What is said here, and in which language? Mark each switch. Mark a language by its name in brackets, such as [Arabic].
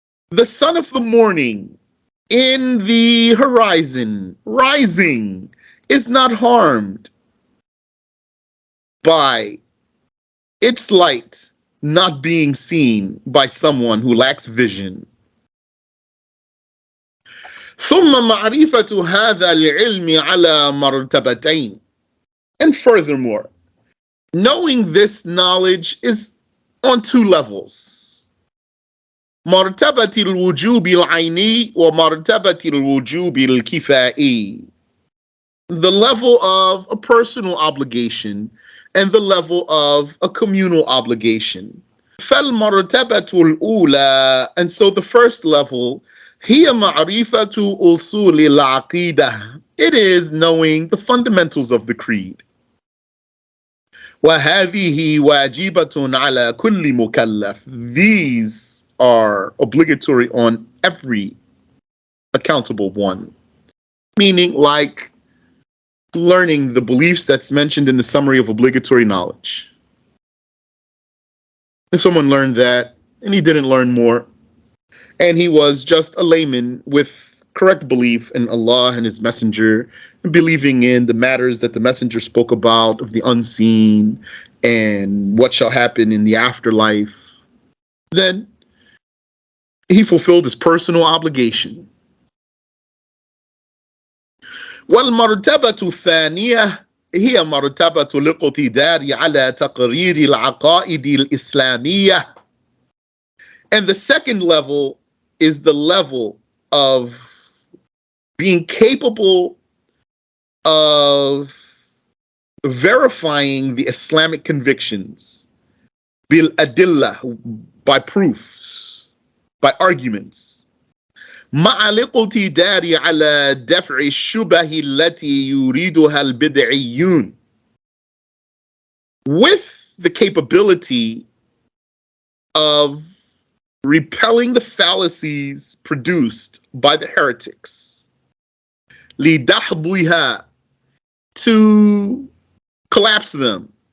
[English] The sun of the morning in the horizon, rising, is not harmed by its light not being seen by someone who lacks vision. [Arabic] ثم معرفة هذا العلم على مرتبتين. [English] And furthermore, knowing this knowledge is on two levels. [Arabic] مرتبة الوجوب العيني ومرتبة الوجوب الكفائي. [English] The level of a personal obligation and the level of a communal obligation. [Arabic] فالمرتبة الأولى, and so the first level, هي معرفة أصول العقيدة. [English] It is knowing the fundamentals of the creed. [Arabic] وهذه واجبة على كل مكلف. [English] These are obligatory on every accountable one. Meaning, like learning the beliefs that's mentioned in the summary of obligatory knowledge. If someone learned that and he didn't learn more, and he was just a layman with correct belief in Allah and His Messenger, and believing in the matters that the Messenger spoke about of the unseen and what shall happen in the afterlife, then he fulfilled his personal obligation. [Arabic] والمرتبة الثانية هي مرتبة الاقتدار على تقرير العقائد الإسلامية. [English] And the second level is the level of being capable of verifying the Islamic convictions bil adillah, by proofs, by arguments. [Arabic] مع الاقتدار على دفع الشبه التي يريدها البدعيون. [English] With the capability of repelling the fallacies produced by the heretics. لدحضها, to collapse them.